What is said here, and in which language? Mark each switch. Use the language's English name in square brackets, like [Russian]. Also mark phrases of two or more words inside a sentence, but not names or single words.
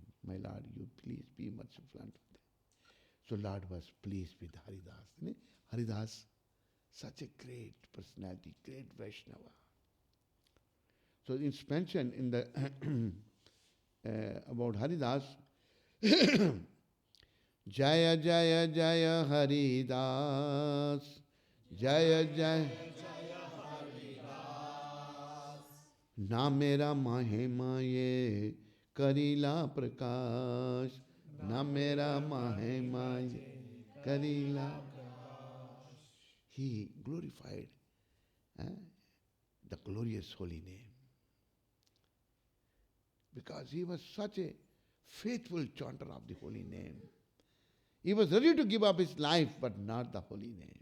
[English] My Lord, you please be merciful unto them. So Lord was pleased with Haridas. Haridas, such a great personality, great Vaishnava. So it's mentioned in the about Haridas, [Bangla] জয় জয় জয় হরিদাস, জয় জয় নামের মহিমা যে করিল প্রকাশ, নামের মহিমা যে করিল. [English] He glorified the glorious holy name. Because he was such a faithful chanter of the holy name. He was ready to give up his life, but not the holy name.